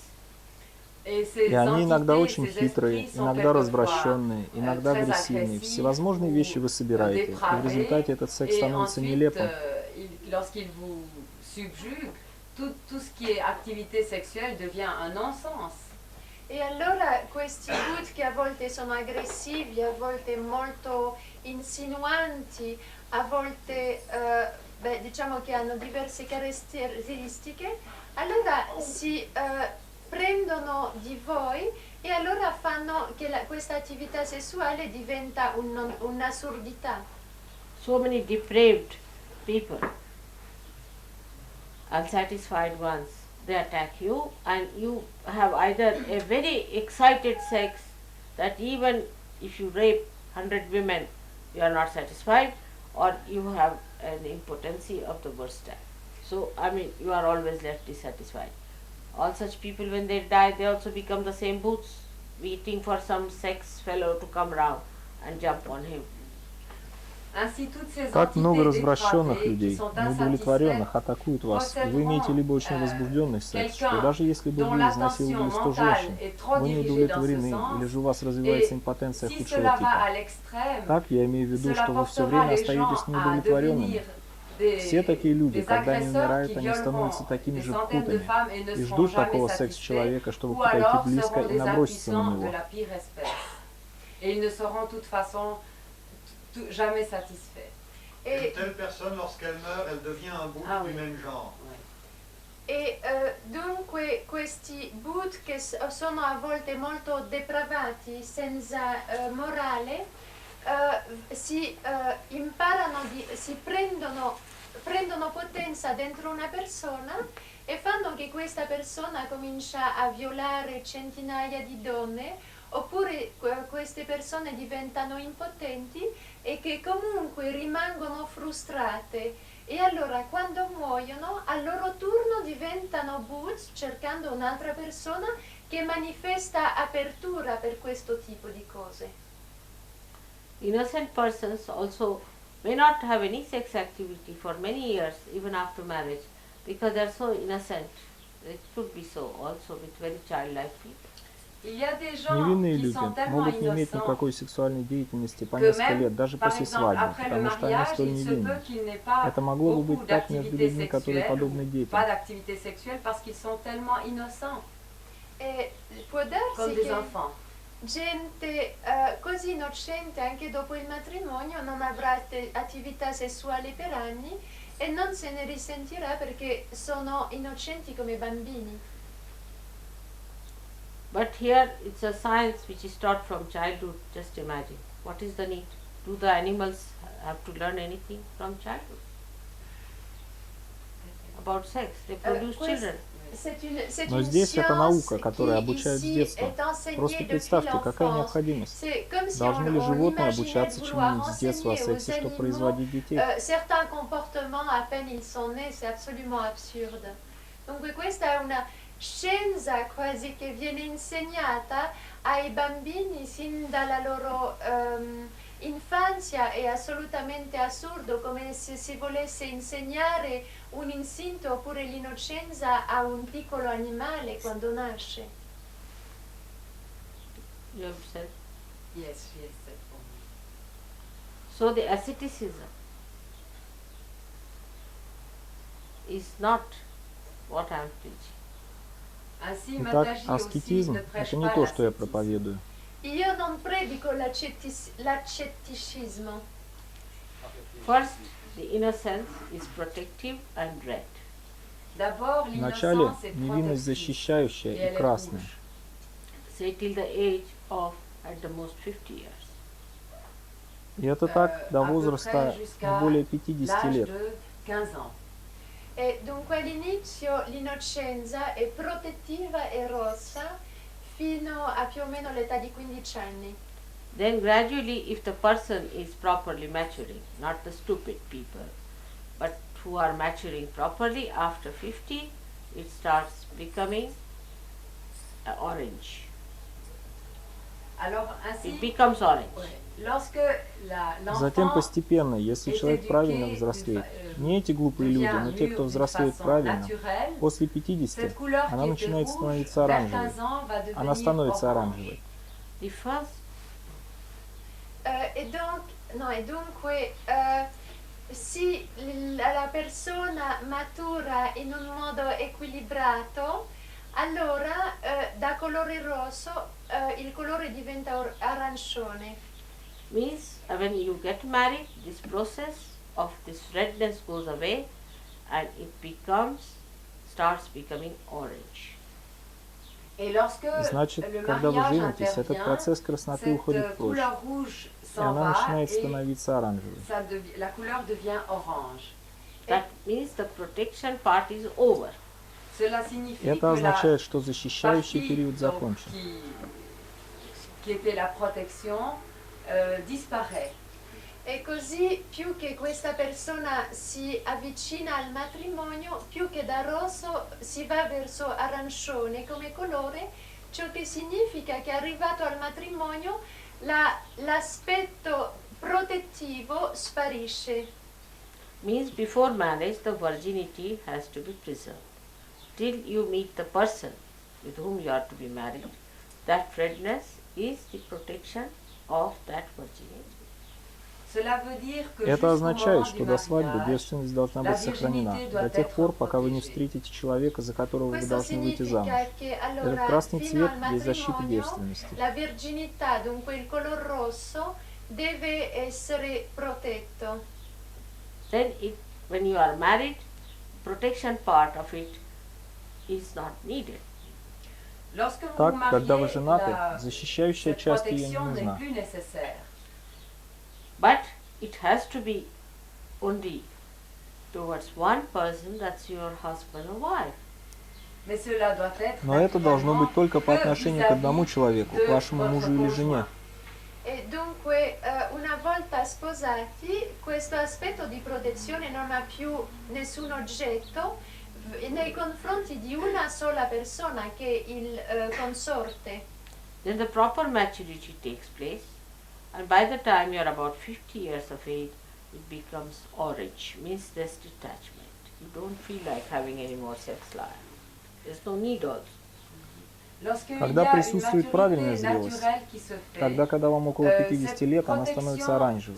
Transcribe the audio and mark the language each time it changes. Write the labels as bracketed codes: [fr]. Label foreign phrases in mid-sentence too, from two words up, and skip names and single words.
[fr] Et ces [ru] И они иногда [fr] entités, [ru] очень [fr] ces [ru] хитрые, [fr] esprits sont [ru] иногда [fr] quelquefois [ru] развращенные, иногда [fr] très [ru] агрессивные. [fr] agressifs [ru] Всевозможные вещи вы собираете, и в [fr] dépravés, [ru] результате этот секс [fr] et [ru] становится [fr] ensuite, [ru] нелепым. [fr] Lorsqu'ils vous subjuguent, tout ce qui est activité sexuelle devient un non-sens. [it] E allora questi Bhut che a volte sono aggressivi, a volte molto insinuanti, a volte diciamo che hanno diverse caratteristiche, allora si prendono di voi e allora fanno che questa attività sessuale diventa un'assurdità. [en] So many depraved people, unsatisfied ones, they attack you, and you have either a very excited sex that even if you rape 100 women, you are not satisfied, or you have an impotency of the worst type. So, I mean, you are always left dissatisfied. All such people, when they die, they also become the same boots, waiting for some sex fellow to come round and jump on him. [ru] Так много развращенных людей, неудовлетворенных, атакуют вас, и вы имеете либо очень возбужденный секс, и даже если бы вы изнасиловали 100 женщин, вы не удовлетворены, или же у вас развивается импотенция худшего типа. Так я имею в виду, что вы все время остаетесь неудовлетворенными. Все такие люди, когда они умирают, они становятся такими же путами и ждут такого секс-человека, чтобы подойти близко и наброситься на него. [fr] Jamais satisfait. Et une telle personne, lorsqu'elle meurt, elle devient un bout du même genre. [it] E dunque questi Bhut che sono a volte molto depravati, senza morale, si prendono potenza dentro una persona e fanno che questa persona comincia a violare centinaia di donne, oppure queste persone diventano impotenti e che comunque rimangono frustrate, e allora quando muoiono a loro turno diventano Bhut, cercando un'altra persona che manifesta apertura per questo tipo di cose. [en] Innocent persons also may not have any sex activity for many years, even after marriage, because they are so innocent. It should be so also with very childlike people. [ru] Невинные люди могут не иметь никакой сексуальной деятельности по несколько лет, даже после свадьбы, потому что они столь невинны. Это могло бы быть так между людьми, которые подобны детям. [it] Può darsi che gente così innocente anche dopo il matrimonio non avrà attività sessuali per anni e non se ne risentirà perché sono innocenti come bambini. [en] But here it's a science which is taught from childhood. Just imagine. What is the need? Do the animals have to learn anything from childhood? About sex. They produce children. [ru] Но здесь это наука, которая обучает с детства. Просто представьте, какая необходимость. Должны ли животные обучаться чему-нибудь с детства о сексе, чтобы производить детей? [fr] Certains comportements, à peine ils sont nés, c'est absolument absurde. [it] Dunque questa è una scienza quasi che viene insegnata ai bambini sin dalla loro infanzia. È assolutamente assurdo, come se si volesse insegnare un istinto oppure l'innocenza a un piccolo animale quando nasce. [en] You have said? Yes, she has said for me. So the asceticism is not what I am preaching. [ru] Итак, аскетизм – это не то, что я проповедую. [it] Io non predico l'accetticismo. [en] First, the innocence is protective and red. [ru] Вначале невинность защищающая и красная. [en] Say till the age of at the most 50 years. [ru] И это так до возраста не более 50 лет. [it] E dunque all'inizio l'innocenza è protettiva e rossa fino a più o meno l'età di 15 anni. [en] Then gradually, if the person is properly maturing, not the stupid people, but who are maturing properly, after 50, it starts becoming orange. [fr] Alors ainsi, [en] it becomes orange. [fr] lorsque [ru] Затем [fr] l'enfant [ru] постепенно, если человек правильно взрослеет, не эти глупые люди, но те, кто взрослеет правильно, после 50 [fr] cette couleur [ru] она [fr] qui était [ru] начинает [fr] rouge, [ru] становиться [fr] vers [ru] оранжевой. [fr] 15 ans va [ru] Она [fr] devenir [ru] становится [fr] orange. [ru] оранжевой. [en] The first [it] E dunque, se la persona matura in un modo equilibrato, allora da colore rosso il colore diventa arancione. [en] means when you get married, this process of this redness goes away and it starts becoming orange. [fr] Et lorsque [ru] Значит, [fr] le [ru] когда вы [fr] mariage [ru] женитесь, этот [fr] intervient, [ru] процесс красноты уходит [fr] cette [ru] прочь, [fr] couleur rouge [ru] и [fr] s'en [ru] она [fr] va [ru] начинает [fr] et [ru] становиться оранжевой. [fr] la couleur devient orange. [en] That means the protection part is over. [fr] Cela signifie [ru] Это [fr] que la [ru] означает, что защищающий [fr] partie [ru] период закончен. [fr] qui était la protection disparaît. [it] E così più che questa persona si avvicina al matrimonio, più che da rosso si va verso arancione come colore, ciò che significa che arrivato al matrimonio l'aspetto protettivo sparisce. [en] Means before marriage the virginity has to be preserved. Till you meet the person with whom you are to be married, that redness is the protection of that virginity. [fr] Cela veut dire que [ru] Это [fr] jusqu'au [ru] означает, [fr] moment [ru] что [fr] du [ru] до свадьбы [fr] mariage, [ru] девственность должна [fr] la [ru] быть сохранена, [fr] virginité [ru] до [fr] doit [ru] тех [fr] être [ru] пор, пока вы не [fr] protégée. [ru] встретите человека, за которого вы [it] Questo [ru] должны выйти замуж. [it] significa che [ru] Этот [it] allora [ru] красный [it] fino [ru] цвет [it] al [ru] есть защита [it] matrimonio [ru] девственности. [it] la virginità, dunque il color rosso, deve essere protetto. [en] Then when you are married, protection part of it is not needed. [fr] Lorsque vous [ru] Так, [fr] vous [ru] когда вы [fr] mariez, [ru] женаты, [fr] la- [ru] защищающая [fr] cette [ru] часть ее не [fr] protection n'est [ru] нужна. [fr] plus nécessaire. [en] But it has to be only towards one person, that's your husband or wife. [fr] Mais cela doit être [ru] Но это должно быть только по [fr] que [ru] отношению к [fr] vis-à-vis [ru] одному человеку, [fr] de [ru] вашему [fr] votre [ru] мужу или жене. [fr] conjoint. [it] E dunque una volta sposati questo aspetto di protezione non ha più nessun oggetto nei confronti di una sola persona che è il consorte. [en] Then the proper maturity takes place, and by the time you are about 50 years of age, it becomes orange, means there's detachment. You don't feel like having any more sex life. There's no need also. [ru] Когда присутствует правильная зрелость, тогда, когда вам около 50 лет, она становится оранжевой.